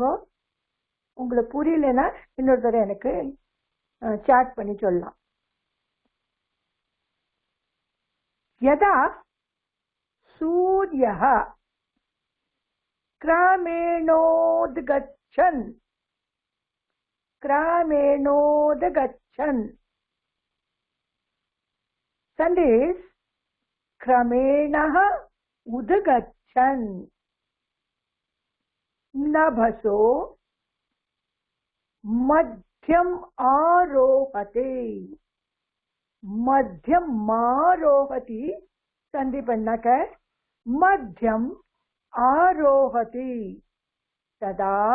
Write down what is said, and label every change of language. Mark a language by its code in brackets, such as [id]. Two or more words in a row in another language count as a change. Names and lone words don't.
[ta] உங்களுக்கு புரியலனா இன்னொரு தடவை எனக்கு சாட் பண்ணி சொல்லலாம். [sa] यदा सूर्यः क्रमेणोद्गच्छन् सन्धिः क्रमेणः उद्गच्छन् नभसो मध्यम आरोहते [hi] संधि बनना है [sa] मध्यम आरोहति तदा